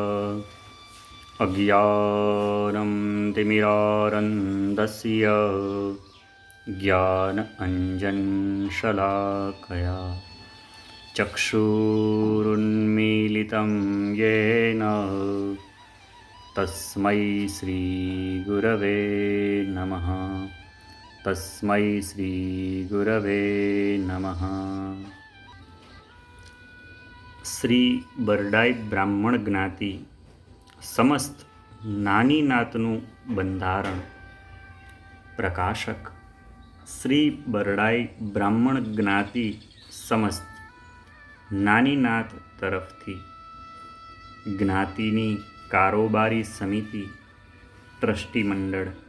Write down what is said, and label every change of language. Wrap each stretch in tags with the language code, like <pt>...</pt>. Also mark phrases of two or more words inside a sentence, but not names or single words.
<sa>अज्ञानं तिमिरारन्धस्य ज्ञान अंजनशलाकया चक्षुरुन्मीलितं येन तस्मै श्रीगुरवे नमः। तस्मै श्रीगुरवे नमः।</sa> <gu>શ્રી બરડાઈ બ્રાહ્મણ જ્ઞાતિ સમસ્ત નાની નાતનું બંધારણ. પ્રકાશક શ્રી બરડાઈ બ્રાહ્મણ જ્ઞાતિ સમસ્ત નાની નાત તરફથી જ્ઞાતિની કારોબારી સમિતિ ટ્રસ્ટી મંડળ</gu>